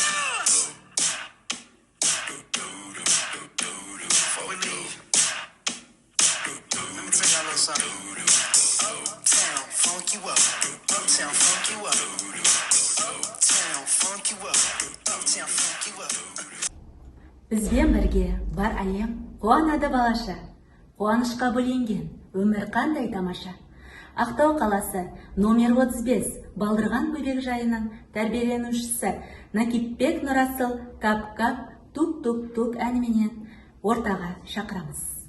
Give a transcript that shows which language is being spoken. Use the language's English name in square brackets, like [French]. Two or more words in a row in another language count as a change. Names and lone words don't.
[English] Before we leave, let me tell y'all a little something. Uptown, funk you up. Uptown, funk you up. Uptown, funk you up. Uptown, funk you up. [Kazakh] Бізбен бірге бар әлем қуанады балаша. Қуанышқа бөленген өмір қандай тамаша. Ақтау қаласы номер 35 Балдырған бөбекжайының тәрбиеленушісі Накипбек Нұрасыл «Кап-кап, тук-тук-тук» әніменен ортаға шақырамыз.